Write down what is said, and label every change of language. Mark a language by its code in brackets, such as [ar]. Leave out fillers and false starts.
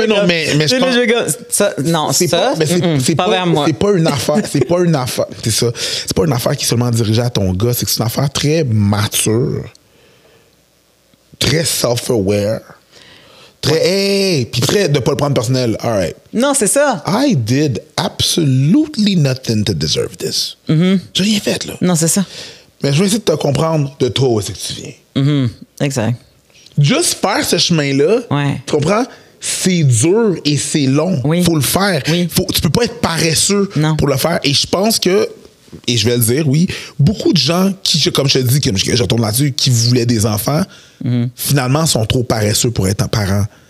[fr] Mais non, mais je pense... Ça, non, c'est ça, c'est pas vers moi. C'est pas une affaire. C'est pas une affaire. C'est ça. C'est pas une affaire qui est seulement dirigée à ton gars. C'est que c'est une affaire très mature. Très self-aware. Puis prêt de pas le prendre personnel. [en] All right. [fr] Non, c'est ça. [en] I did absolutely nothing to deserve this. [fr] J'ai rien fait, là. Non, c'est ça. Mais je vais essayer de te comprendre de toi où c'est que tu viens. Exact. Juste faire ce chemin-là, tu comprends? C'est dur et c'est long. Oui. Faut le faire. Oui. Tu peux pas être paresseux pour le faire. Et je pense que, et je vais le dire, oui, beaucoup de gens qui, comme je te dis, comme je retourne là-dessus, qui voulaient des enfants, finalement, sont trop paresseux pour être parents.